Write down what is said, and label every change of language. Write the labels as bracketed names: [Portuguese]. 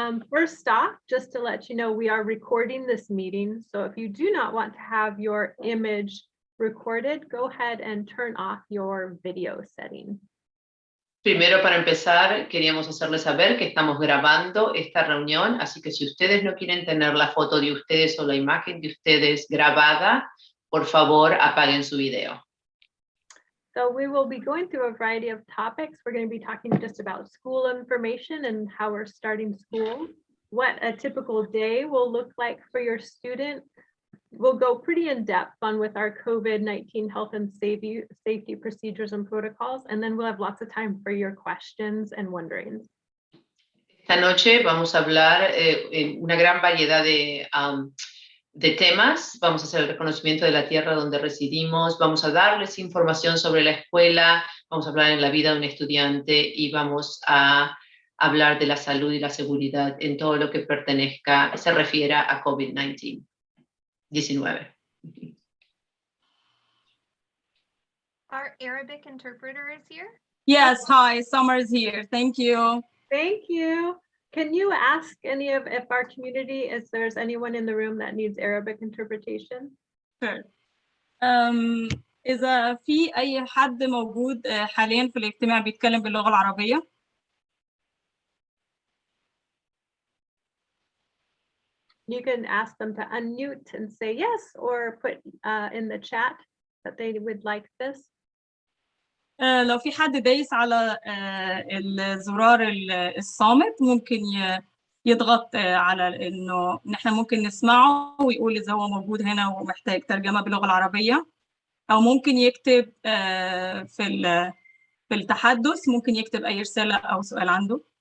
[English] First off, just to let you know, we are recording this meeting. So if you do not want to have your image recorded, go ahead and turn off your video setting. [Spanish] Primero, para empezar, queríamos hacerles saber que estamos grabando esta reunión, así que si ustedes no quieren tener la foto de ustedes o la imagen de ustedes grabada, por favor, apaguen su video. [English] So we will be going through a variety of topics. We're going to be talking just about school information and how we're starting school, what a typical day will look like for your student. We'll go pretty in depth on with our COVID-19 health and safety procedures and protocols, and then we'll have lots of time for your questions and wonderings. [Spanish] Esta noche vamos a hablar una gran variedad de temas. Vamos a hacer el reconocimiento de la tierra donde residimos, vamos a darles información sobre la escuela, vamos a hablar en la vida de un estudiante y vamos a hablar de la salud y la seguridad en todo lo que se refiera a COVID-19. 19. [English] Our Arabic interpreter is here? Yes, hi, Summer's here. Thank you. Thank you. Can you ask if our community, if there's anyone in the room that needs Arabic interpretation? Sure. [Arabic] إذا في أي حد موجود حاليا في الاجتماع بيتكلم باللغة العربية؟ [English] you can ask them to unmute and say yes, or put in the chat that they would like this. [Arabic] لو في حد دايس على الزرار الصامت ممكن يضغط على إنه نحن ممكن نسمعه ويقول إذا هو موجود هنا ومحتاج ترجمة باللغة العربية، أو ممكن يكتب في التحدث، ممكن يكتب أي رسالة أو سؤال عنده.